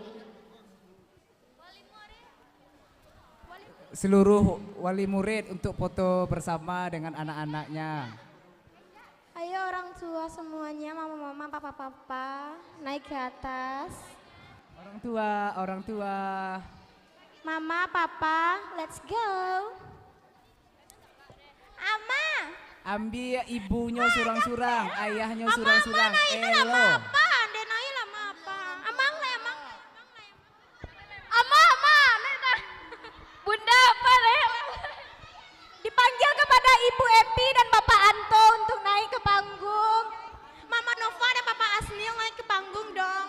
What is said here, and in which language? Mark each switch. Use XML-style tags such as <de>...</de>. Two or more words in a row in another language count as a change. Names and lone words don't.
<id>Seluruh wali murid untuk foto bersama dengan anak-anaknya. Ayo orang tua semuanya, mama-mama, papa-papa, naik ke atas. Orang tua. Mama, papa,</id> <en>let's go.</en> <id>Ama. Ambil ibunya surang-surang, ayahnya surang-surang. Elo. Bunda apa dipanggil kepada Ibu Epi dan Bapak Anto untuk naik ke panggung. Mama Nova dan Papa Asnil naik ke panggung dong.</id>